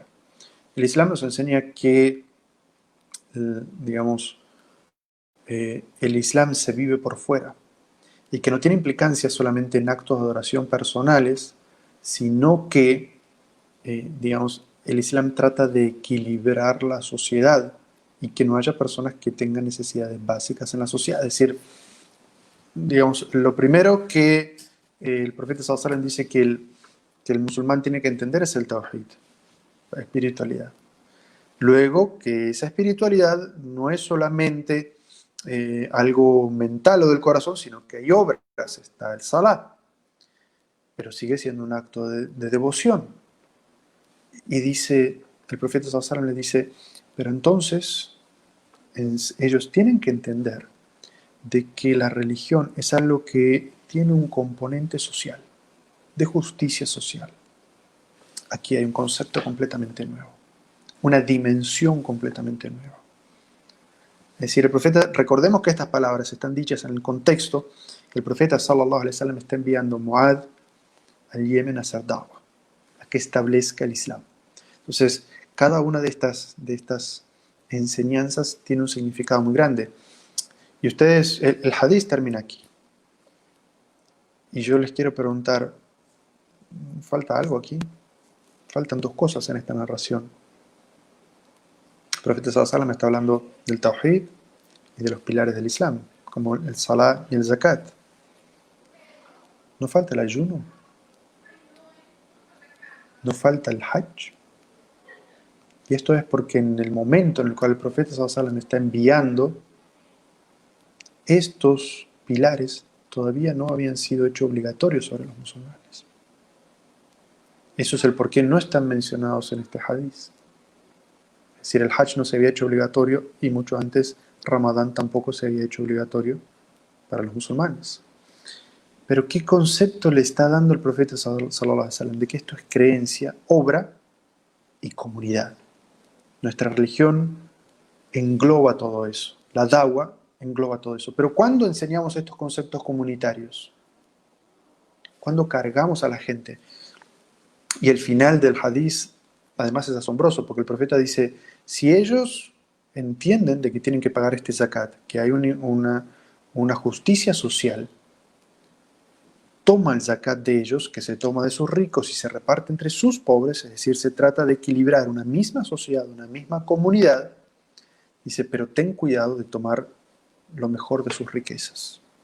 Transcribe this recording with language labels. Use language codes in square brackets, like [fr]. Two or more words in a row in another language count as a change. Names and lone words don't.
[es] El Islam nos enseña que, digamos, el Islam se vive por fuera y que no tiene implicancia solamente en actos de adoración personales, sino que, digamos, el Islam trata de equilibrar la sociedad y que no haya personas que tengan necesidades básicas en la sociedad. Es decir, digamos, lo primero que el profeta [ar] صلى الله عليه وسلم [es] dice que el musulmán tiene que entender es el tawhid, la espiritualidad. Luego, que esa espiritualidad no es solamente algo mental o del corazón, sino que hay obras, está el salat, pero sigue siendo un acto de devoción. Y dice, el profeta [ar] صلى الله عليه وسلم [es] le dice, pero entonces ellos tienen que entender de que la religión es algo que tiene un componente social, de justicia social. Aquí hay un concepto completamente nuevo, una dimensión completamente nueva. Es decir, el profeta, recordemos que estas palabras están dichas en el contexto que el profeta [ar] صلى الله عليه وسلم [es] está enviando a Muad al Yemen a hacer da'wah, a que establezca el Islam. Entonces, cada una de estas enseñanzas tiene un significado muy grande. Y ustedes, el hadith termina aquí. Y yo les quiero preguntar, ¿falta algo aquí? Faltan dos cosas en esta narración. El profeta [ar] صلى الله عليه وسلم [es] está hablando del tawhid y de los pilares del Islam, como el salah y el zakat. ¿No falta el ayuno? ¿No falta el hajj? Y esto es porque en el momento en el cual el profeta [ar] صلى الله عليه وسلم [es] está enviando, estos pilares todavía no habían sido hechos obligatorios sobre los musulmanes. Eso es el por qué no están mencionados en este hadith. Es decir, el hajj no se había hecho obligatorio y mucho antes Ramadán tampoco se había hecho obligatorio para los musulmanes. Pero ¿qué concepto le está dando el profeta [ar] صلى الله عليه وسلم? [es] De que esto es creencia, obra y comunidad. Nuestra religión engloba todo eso. La da'wah engloba todo eso. Pero ¿cuándo enseñamos estos conceptos comunitarios? ¿Cuándo cargamos a la gente? Y el final del hadith, además, es asombroso, porque el profeta dice, si ellos entienden de que tienen que pagar este zakat, que hay una justicia social, toma el zakat de ellos, que se toma de sus ricos y se reparte entre sus pobres, es decir, se trata de equilibrar una misma sociedad, una misma comunidad, dice, pero ten cuidado de tomar lo mejor de sus riquezas.